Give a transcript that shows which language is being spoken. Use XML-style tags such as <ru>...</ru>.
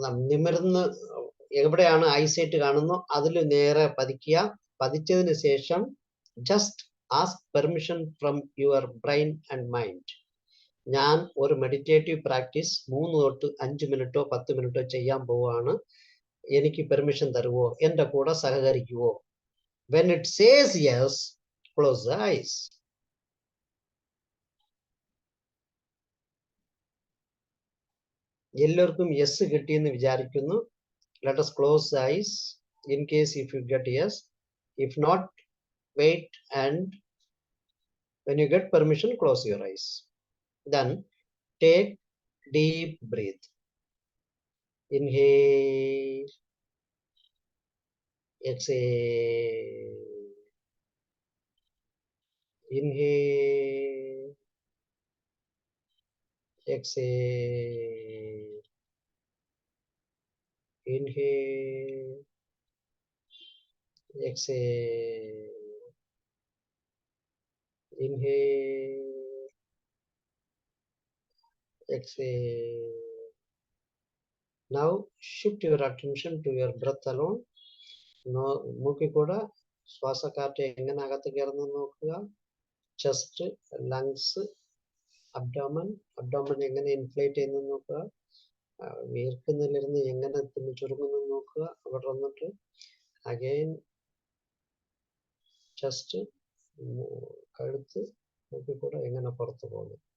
<ml>നിമിർന്ന് എവിടെയാണ് ഐസൈറ്റ് കാണുന്നോ അതിൽ നേരെ പതിക്കുക. പതിച്ചതിന് ശേഷം</ml> <en>Just ask permission from your brain and mind.</en> <ml>ഞാൻ ഒരു മെഡിറ്റേറ്റീവ് പ്രാക്ടീസ് 3 തൊട്ട് 5 മിനിറ്റോ 10 മിനിറ്റോ ചെയ്യാൻ പോവുകയാണ്. എനിക്ക് പെർമിഷൻ തരുവോ, എന്റെ കൂടെ സഹകരിക്കുവോ?</ml> <en>When it says yes, close the eyes.</en> <ml>എല്ലാവർക്കും യെസ് കിട്ടിയെന്ന് വിചാരിക്കുന്നു.</ml> <en>Let us close the eyes in case if you get yes. If not, wait, and when you get permission, close your eyes. Then take deep breath. Inhale, exhale. Inhale, exhale. Inhale, exhale. Inhale, exhale. Now shift your attention to your breath alone.</en> <ml>മൂക്കിൽ കൂടെ ശ്വാസക്കാറ്റ് എങ്ങനെ അകത്ത് കയറുന്നു നോക്കുക. Chest, lungs, abdomen എങ്ങനെ inflate ചെയ്യുന്നു നോക്കുക. വീർക്കുന്നിലിരുന്ന് എങ്ങനെ ചുരുങ്ങുന്നു നോക്കുക. അവിടെ വന്നിട്ട് അഗൈൻ ചെസ്റ്റ്, കഴുത്ത്, മൂക്കിൽ കൂടെ എങ്ങനെ പുറത്തു പോകുന്നു.</ml>